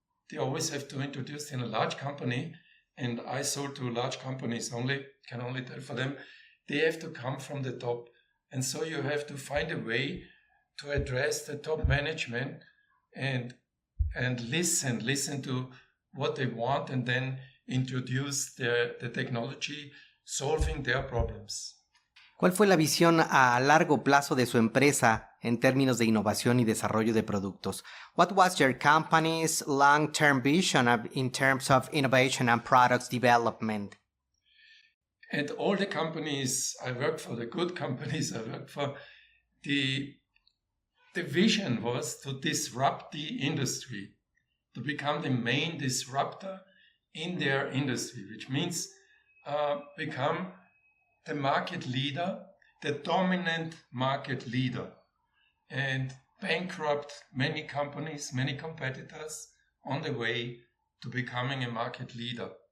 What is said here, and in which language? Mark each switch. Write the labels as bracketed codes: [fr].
[en] They always have to introduce in a large company, and I sold to large companies can only tell for them, they have to come from the top. And so you have to find a way to address the top management and listen to what they want, and then introduce the technology solving their problems. [es] ¿Cuál fue la visión a largo plazo de su empresa en términos de innovación y desarrollo de productos? [en] What was your company's long-term vision in terms of innovation and products development? And all the companies I worked for, the good companies I worked for, the vision was to disrupt the industry, to become the main disruptor in their industry, which means become the market leader, the dominant market leader, and bankrupt many companies, many competitors on the way to becoming a market leader.